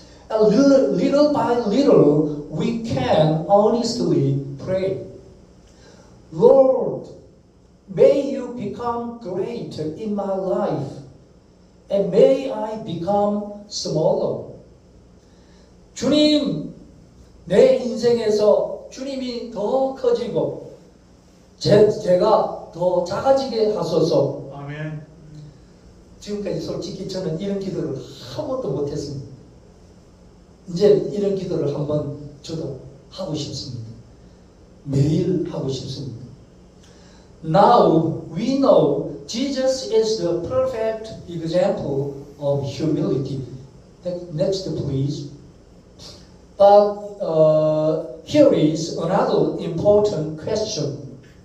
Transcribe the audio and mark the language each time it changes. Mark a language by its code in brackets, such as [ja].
[en] And little by little, we can honestly pray, "Lord, may you become great in my life, and may I become smaller." [ko] 주님, 내 인생에서 주님이 더 커지고 제가 더 작아지게 하소서. 아멘. 지금까지 솔직히 저는 이런 기도를 한 번도 못했습니다. 이제 이런 기도를 한번 저도 하고 싶습니다. 매일 하고 싶습니다. [en] Now we know Jesus is the perfect example of humility. Next, please. But here is another important question.